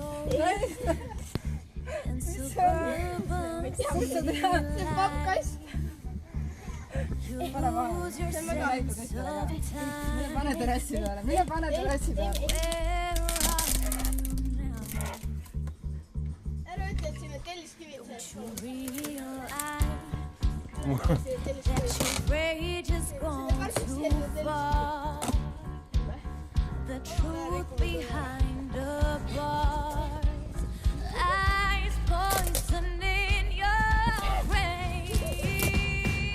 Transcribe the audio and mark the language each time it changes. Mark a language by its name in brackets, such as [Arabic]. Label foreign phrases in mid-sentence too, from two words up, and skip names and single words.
[Estonian] see pappkast. pane maha, see on väga väike kast. mine pane terrassi peale, mine pane terrassi peale. ära ütle, et siin on telliskivid sees. [English] The truth behind the bars lies poison in your brain.